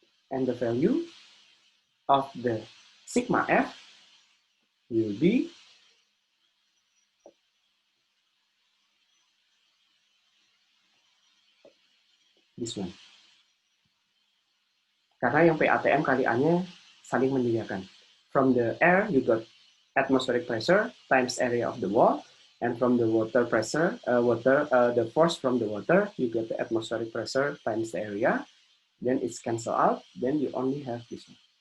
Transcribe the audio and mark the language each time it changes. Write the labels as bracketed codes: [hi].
[en] And the value of the sigma F will be this one. [id] Karena yang PATM kali A-nya saling menyediakan. [en] From the air, you got atmospheric pressure times area of the wall, and from the water pressure, the force from the water, you get the atmospheric pressure times the area. Then it's cancel out. Then you only have this one.